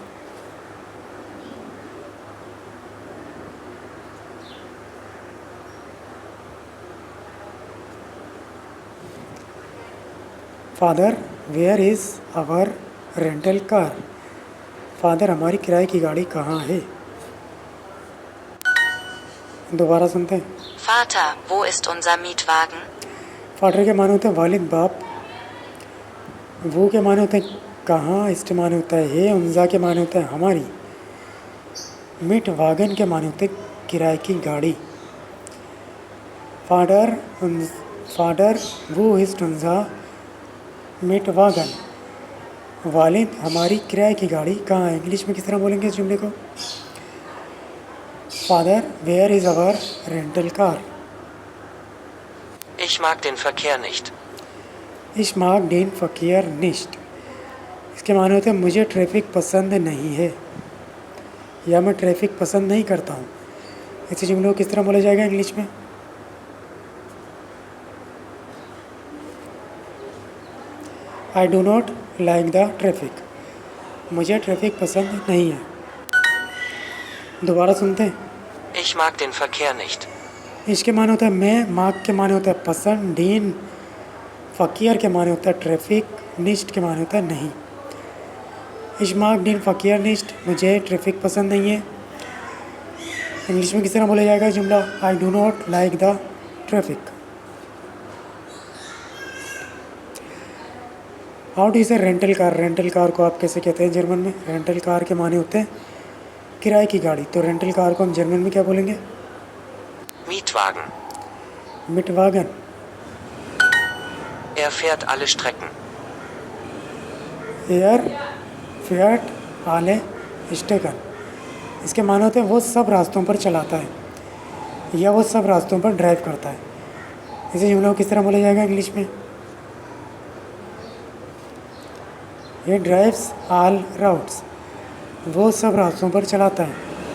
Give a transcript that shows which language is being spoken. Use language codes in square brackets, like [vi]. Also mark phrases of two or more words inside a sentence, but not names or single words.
[en] Father where is our rental car. [hi] फादर हमारी किराए की गाड़ी कहाँ है? दोबारा सुनते हैं। [de] Vater, wo ist unser Mietwagen? [hi] फादर के माने होते हैं वालिद बाप, वो के माने होते हैं कहाँ, इस्ट माने होता है हे, उनजा के माने होता है हमारी, मिट वागन के माने होते हैं किराए की गाड़ी। [de] Vater Vater wo ist unser Mietwagen. [hi] वालिद हमारी किराए की गाड़ी कहाँ है? इंग्लिश में किस तरह बोलेंगे इस जुमले को? [en] Father where is our rental car. [de] Ich mag den Verkehr nicht. Ich mag den Verkehr nicht. [hi] इसके माने होते हैं मुझे ट्रैफिक पसंद नहीं है या मैं ट्रैफिक पसंद नहीं करता हूँ। ऐसे जुमलों को किस तरह बोला जाएगा इंग्लिश में? [en] I do not like the traffic. [hi] मुझे ट्रैफिक पसंद नहीं है। दोबारा सुनते हैं। [de] Ich mag den Verkehr nicht. [hi] इसके माने होता है मैं, मार्क के माने होता है पसंद, [de] den Verkehr [hi] के माने होता है ट्रैफिक, निस्ट के माने होता है नहीं। [de] Ich mag den Verkehr nicht, [hi] मुझे ट्रैफिक पसंद नहीं है। इंग्लिश में किस तरह बोला जाएगा जुमला? [en] I do not like the traffic. How do say rental car? rental car [hi] को आप कैसे कहते हैं जर्मन में? [en] rental car [hi] के माने होते हैं किराए की गाड़ी। तो [en] rental car [hi] को हम जर्मन में क्या बोलेंगे? Mietwagen. मिटवागन। [de] Er fährt alle Strecken. Er fährt alle Strecken. [hi] इसके माने होते हैं वो सब रास्तों पर चलाता है या वो सब रास्तों पर ड्राइव करता है। इसे जुमला को किस तरह बोला जाएगा इंग्लिश में? [en] He drives all routes, [hi] वो सब रास्तों पर चलाता है।